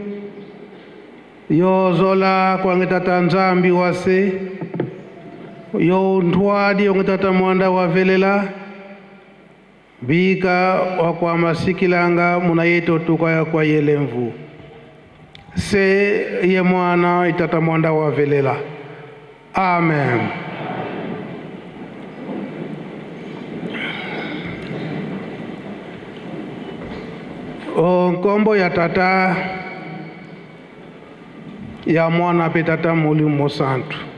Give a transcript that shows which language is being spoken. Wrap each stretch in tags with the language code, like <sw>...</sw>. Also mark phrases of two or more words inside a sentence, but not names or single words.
<kg>yozola kwange tata nzambi wase yo ntwadi onge tata mwanda wa velela bika wakwa masikilanga muna yeto tukaya kwa yelemvu se ye mwana itata mwanda wa velela. Amen. Nkombo ya tata ya mwana pe tata Molimo Santu</kg>